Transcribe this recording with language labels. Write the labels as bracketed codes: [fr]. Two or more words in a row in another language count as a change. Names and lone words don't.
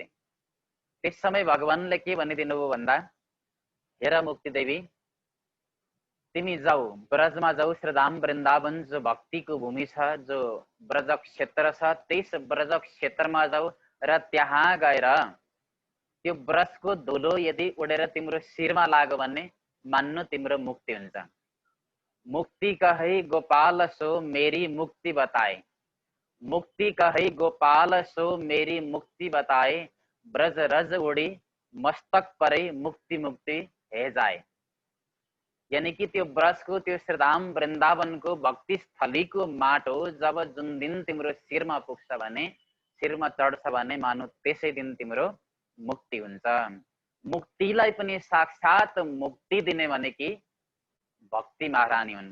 [ne] त्यस समय भगवानले के भनिदिनु भयो भन्दा, हेर मुक्ति देवी, तिमी जाऊ ब्रजमा जाऊ, श्रीधाम वृन्दावन जो भक्तिको भूमि छ, जो ब्रज क्षेत्र छ, त्यस ब्रज क्षेत्रमा जाऊ र त्यहाँ गएर त्यो ब्रजको धुलो यदि उडेर तिम्रो शिरमा लाग्यो भने मान्नु तिम्रो मुक्ति हुन्छ। [bra] मुक्ति कहे गोपाल सो मेरी मुक्ति बताए, मुक्ति कहे गोपाल सो मेरी मुक्ति बताए, ब्रज रज उड़ी मस्तक परे मुक्ति मुक्ति हे जाए। [ne] यानी कि त्यो ब्रजको, त्यो श्रीधाम वृन्दावनको भक्ति स्थलीको माटो जब जुन दिन तिम्रो शिरमा पुग्छ भने, शिरमा चढ्छ भने मानु त्यसै दिन तिम्रो मुक्ति हुन्छ। मुक्तिलाई पनि साक्षात मुक्ति दिने भने कि भक्ति महारानी हुन्।